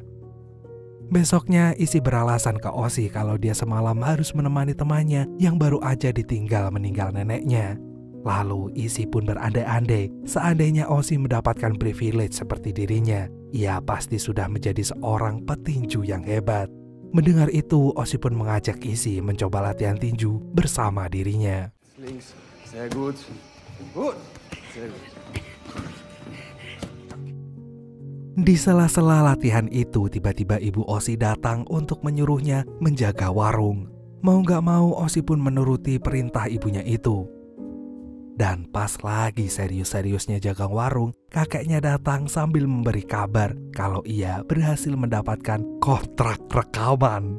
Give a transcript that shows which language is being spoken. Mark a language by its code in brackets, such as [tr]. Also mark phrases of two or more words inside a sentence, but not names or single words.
[id] Besoknya Izzy beralasan ke Ozzy kalau dia semalam harus menemani temannya yang baru aja ditinggal meninggal neneknya. Lalu Izzy pun berandai-andai, seandainya Ozzy mendapatkan privilege seperti dirinya, ia pasti sudah menjadi seorang petinju yang hebat. Mendengar itu, Ozzy pun mengajak Izzy mencoba latihan tinju bersama dirinya. [de] Links. Sehr gut. Gut. Sehr gut. [id] Di sela-sela latihan itu, tiba-tiba ibu Ozzy datang untuk menyuruhnya menjaga warung. Mau gak mau, Ozzy pun menuruti perintah ibunya itu. Dan pas lagi serius-seriusnya jaga warung, kakeknya datang sambil memberi kabar kalau ia berhasil mendapatkan kontrak rekaman.